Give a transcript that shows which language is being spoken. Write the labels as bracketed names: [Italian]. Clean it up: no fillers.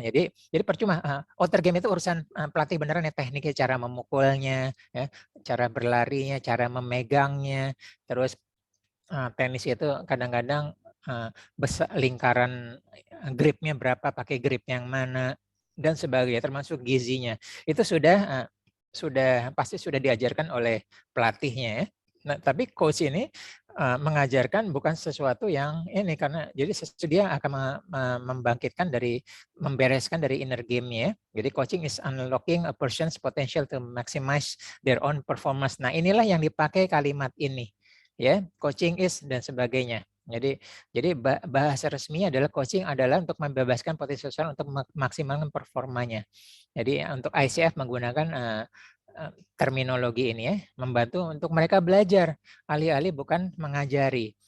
[Indonesian] Jadi percuma [English] outer game [Indonesian] itu urusan pelatih beneran ya, tekniknya, cara memukulnya, ya, cara berlarinya, cara memegangnya, terus tenis itu kadang-kadang besar lingkaran gripnya berapa, pakai grip yang mana dan sebagainya, termasuk gizinya. Itu sudah pasti sudah diajarkan oleh pelatihnya ya. Nah, tapi coach ini mengajarkan bukan sesuatu yang ini, karena jadi dia akan membangkitkan dari, membereskan dari [English] inner game- [Indonesian] nya. [English] Jadi coaching is unlocking a person's potential to maximize their own performance. [Indonesian] Nah, inilah yang dipakai kalimat ini, ya, [English] coaching is [Indonesian] dan sebagainya. Jadi bahasa resminya adalah coaching adalah untuk membebaskan potensi sosial untuk memaksimalkan performanya. Jadi untuk ICF menggunakan terminologi ini, ya, membantu untuk mereka belajar, alih-alih bukan mengajari.